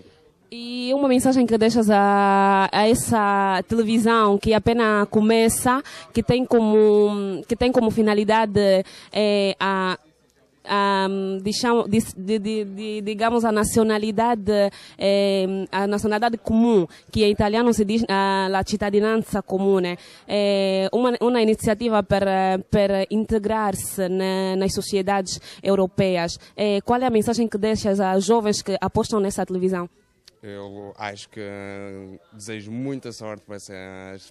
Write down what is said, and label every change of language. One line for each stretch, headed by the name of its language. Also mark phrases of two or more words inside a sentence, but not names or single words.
Portuguese: e uma mensagem que deixas a essa televisão que apenas começa, que tem como finalidade digamos a nacionalidade comum, que em italiano
Italian: si dice la cittadinanza comune,
Portuguese: uma iniciativa
Italian: per integrarsi
Portuguese: nas sociedades europeias. Qual é a mensagem que deixas a jovens que apostam nessa televisão? Eu acho que desejo muita sorte para essas